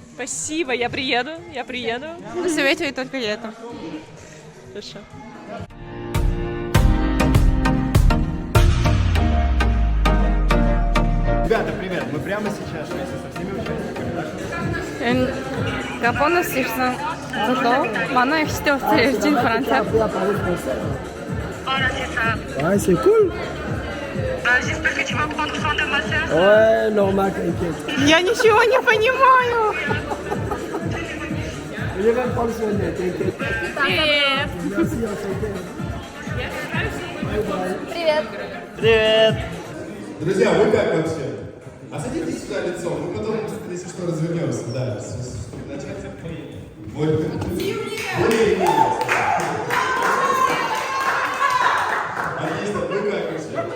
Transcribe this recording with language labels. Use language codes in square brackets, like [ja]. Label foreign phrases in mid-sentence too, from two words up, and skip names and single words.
[ru] Спасибо, я приеду. Ну, советую только это. Хорошо. Ребята, привет! Мы прямо сейчас вместе со всеми участниками нашего... [mn] Японоос ирсэн залуу манай ихтэй утсаар ярьж ин Францаар. [fr] Ouais, c'est cool. J'espère que tu vas prendre soin de ma sœur. Ouais, normal, t'inquiète. [ru] Я ничего не понимаю. [fr] Je vais prendre soin d'elle, t'inquiète. Merci, enchanté. [ru] Привет! Друзья, вы как вообще? А садитесь сюда лицом, мы потом, если что, развернемся. Да, начать. Более-менее. Отлично, вы как вообще?